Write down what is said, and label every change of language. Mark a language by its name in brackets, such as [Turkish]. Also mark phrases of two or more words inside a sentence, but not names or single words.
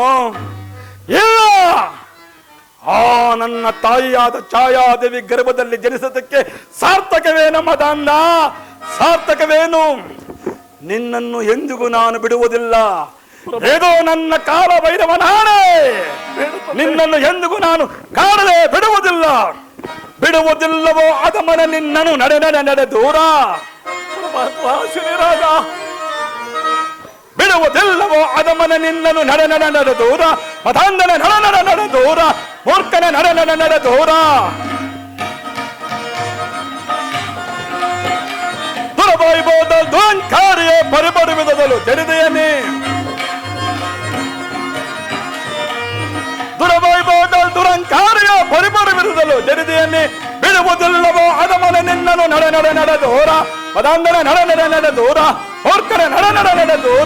[Kannada] ಇಲ್ಲ, ಆ ನನ್ನ ತಾಯಿಯಾದ ಛಾಯಾದೇವಿ ಗರ್ಭದಲ್ಲಿ ಜನಿಸೋದಕ್ಕೆ ಸಾರ್ಥಕವೇನು ಮದಾಂಧ, ಸಾರ್ಥಕವೇನು? ನಿನ್ನನ್ನು ಎಂದಿಗೂ ನಾನು ಬಿಡುವುದಿಲ್ಲ. ಏದೋ ನನ್ನ ಕಾಲ ಭೈರವನಾಣೆ, ನಿನ್ನನ್ನು ಎಂದಿಗೂ ನಾನು ಕಾಣದೆ ಬಿಡುವುದಿಲ್ಲ. ಬಿಡುವುದಿಲ್ಲವೋ ಅದಮನ ನಿನ್ನನು ನಡೆ ನಡೆ ನಡೆ ದೂರ, ಬಿಡುವುದಿಲ್ಲವೋ ಅದಮನ ನಿನ್ನನು ನಡೆ ನಡೆ ನಡೆ ದೂರ, ಮತಾಂಧನ ನಡ ನಡ ನಡೆ ದೂರ, ಮೂರ್ಖನ ನಡೆ ನಡೆ ನಡೆ ದೂರ. ದುರವೈಭವದ ದುರಂಕಾರಿಯ ಪರಿಪರಿವಿದಲು ತೆರೆದೆಯೇ, ದುರವೈಭವದ ದುರಂಕಾರಿಯ ಪರಿಪರಿವಿದಲು ತೆರೆದೆಯೇ, ಬಿಡುವುದಿಲ್ಲವೋ ಅದಮನ ನಿನ್ನನು ನಡೆ ನಡೆ ನಡೆ ದೂರ, ಮದಾಂಧನ ನಡೆ ನಡೆ ನಡೆ ದೂರ, ಮೂರ್ಖನ ನಡೆ ನಡೆ ನಡೆ ದೂರ.